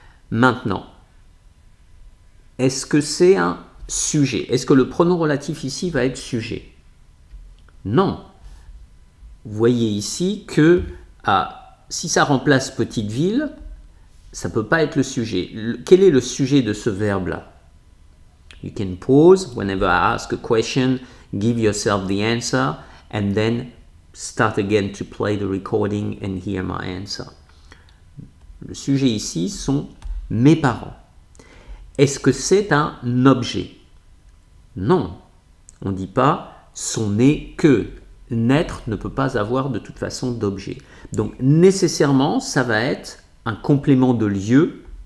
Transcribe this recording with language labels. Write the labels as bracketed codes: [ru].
[fr] Maintenant, est-ce que c'est un sujet? Est-ce que le pronom relatif ici va être sujet? Non. Vous voyez ici que si ça remplace petite ville, ça ne peut pas être le sujet. Quel est le sujet de ce verbe-là? [en] You can pause whenever I ask a question, give yourself the answer, and then start again to play the recording and hear my answer. [fr] Le sujet ici sont mes parents. Est-ce que c'est un objet? Non. On ne dit pas sont nés que. Naître ne peut pas avoir de toute façon d'objet. Donc nécessairement, ça va être un complément de lieu.